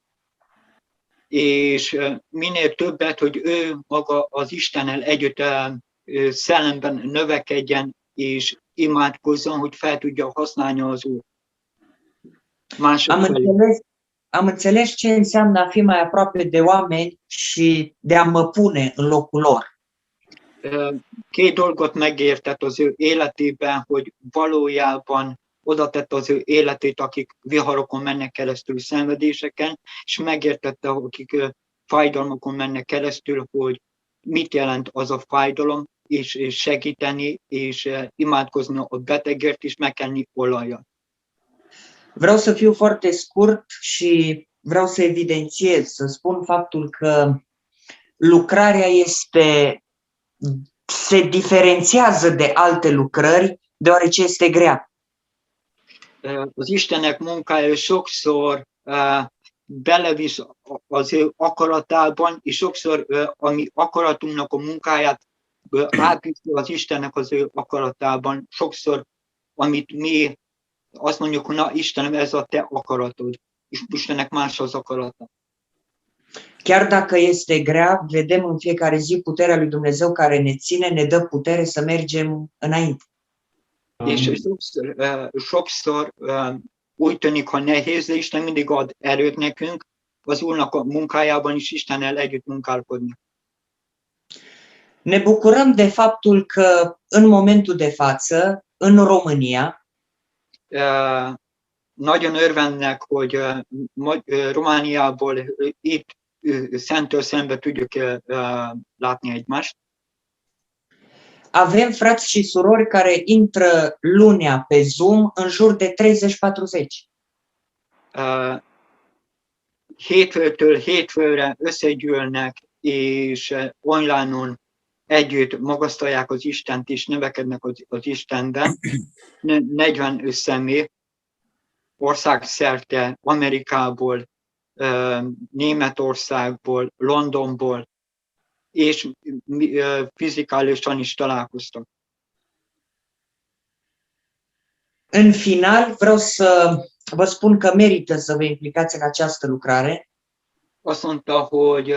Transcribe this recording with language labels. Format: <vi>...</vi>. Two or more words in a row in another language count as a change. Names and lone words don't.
<hu>És minél többet, hogy ő maga az Istennel együtt szellemben növekedjen, és imádkozzon, hogy fel tudja használni az Úr.</hu> <ro>Am înțeles ce înseamnă a fi mai aproape de oameni și de a mă pune în locul lor.</ro> <hu>Két dolgot megértett az ő életében, hogy valójában oda tette az ő életét, akik viharokon mennek keresztül, szenvedéseken, és megértette, akik fájdalmakon mennek keresztül, hogy mit jelent az a fájdalom, és segíteni, és imádkozni a betegért, és megkenni olajat.</hu> <ro>Vreau să fiu foarte scurt și vreau să evidențiez, să spun faptul că lucrarea se diferențiază de alte lucrări, deoarece este grea.</ro> <hu>Az Istennek munkája sokszor belevisz az ő akaratában, és sokszor a mi akaratunknak a munkáját átviszi az Istennek az ő akaratában. Sokszor, amit mi azt mondjuk, hogy na Istenem, ez a te akaratod, és Istennek más az akarata.</hu> <ro>Chiar dacă este grea, vedem în fiecare zi puterea lui Dumnezeu care ne ține, ne dă putere să mergem înainte.</ro> <hu>És sokszor úgy tűnik, ha nehéz, de Isten mindig ad erőt nekünk, az Úrnak a munkájában is Istennel együtt munkálkodni.</hu> <ro>Ne bucurăm de faptul că în momentul de față, în România,</ro> <hu>nagyon örvennek, hogy Romániából itt szemtől szembe tudjuk látni egymást.</hu> <ro>Avem frați și surori care intră lunea pe Zoom în jur de 30-40.</ro> <hu>Hétfőtől hétfőre összegyűlnek, és online-on együtt magasztalják az Istent, és növekednek az Istenben. 40 személy országszerte, Amerikából, Németországból, Londonból, és fizikálisan is találkoztak.</hu> <ro>În final, vreau să vă spun că merită să vă implicați în această lucrare.</ro> <hu>Azt mondta, hogy</hu>